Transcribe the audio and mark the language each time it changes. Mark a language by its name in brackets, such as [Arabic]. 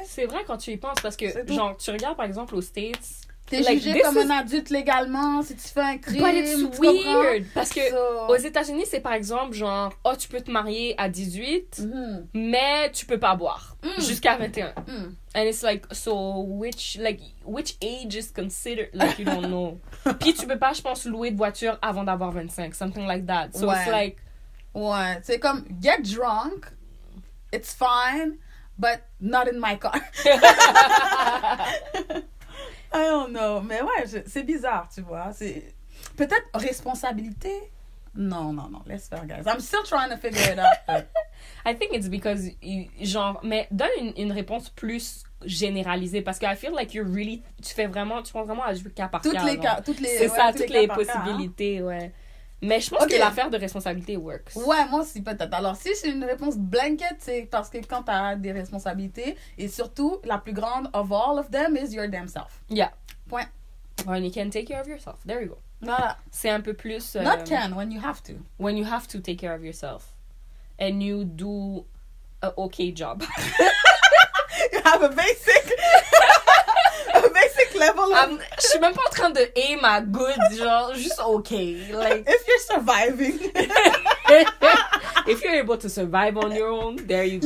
[French] C'est vrai quand tu y penses, parce que, genre, tu regardes par exemple aux States. T'es jugé comme un adulte légalement si tu fais un crime. [English] But it's weird. [French] Parce que aux États-Unis, c'est par exemple genre, oh, tu peux te marier à 18, mais tu peux pas boire jusqu'à 21. [English] And it's like, so which age is considered, like, you don't know. [French] Puis tu peux pas, je pense, louer de voiture avant d'avoir 25, [English] something like that. So it's like. [French] Ouais, c'est comme, [English] get drunk, it's fine, but not in my car. I don't know. [French] Mais ouais, c'est bizarre, tu vois. C'est peut-être responsabilité. Non, laisse faire, guys. [English] I'm still trying to figure it out. But... I think it's because, [French] genre, mais donne une réponse plus généralisée, parce que [English] I feel like [French] tu prends vraiment à jouer cas par cas. Toutes les c'est ça, toutes les possibilités, ouais. Mais je pense que l'affaire de responsabilité works. Ouais, moi aussi, peut-être. Alors, si c'est une réponse blanket, c'est parce que quand t'as des responsabilités, et surtout, la plus grande [English] of all of them is your damn self. Yeah. [French] Point. [English] When you can take care of yourself. There you go. [French] Voilà. C'est un peu plus... [English] Not can, when you have to. When you have to take care of yourself. And you do a okay job. You have a basic level of... [French] Je suis même pas en train de aim à good, genre, juste okay. [English] Like, if you're surviving. If you're able to survive on your own, there you go.